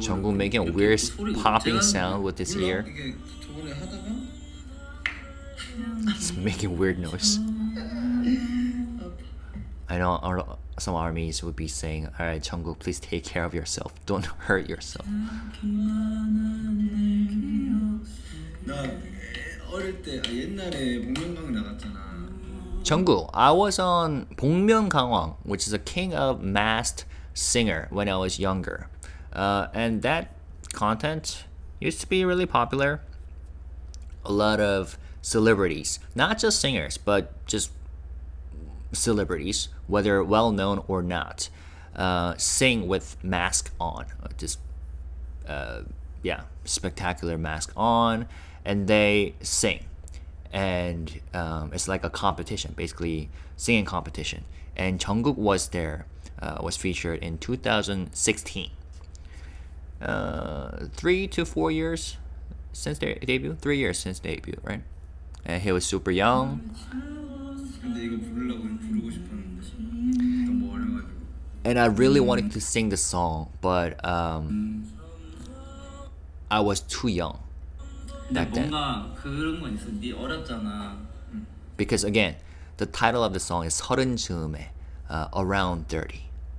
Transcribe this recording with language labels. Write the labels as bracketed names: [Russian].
[English] Jungkook making a weird popping sound with his ear. [Korean] 이게 저번에 하다가 [English] It's making weird noise. I know some armies would be saying, alright, Jungkook, please take care of yourself. Don't hurt yourself. [Korean] 나 어릴 때 옛날에 복면가왕 나갔잖아. [English] Jungkook, I was on 복면가왕, which is a king of masked singer when I was younger. And that content used to be really popular. A lot of celebrities, not just singers, but just celebrities, whether well-known or not, sing with mask on, just yeah, spectacular mask on, and they sing. And it's like a competition, basically singing competition. And Jungkook was there, was featured in 2016. 3 to 4 years since their debut. 3 years since debut, right? And he was super young. [Korean] 근데 이거 부르고 싶었는데 너무 어려가지고. [English] And I really wanted to sing the song, but I was too young [Korean] 근데 [English] back then. [Korean] 뭔가 그런 건 있어. 네 어렸잖아. [English] Because again, the title of the song is 서른 즈음에, around 30.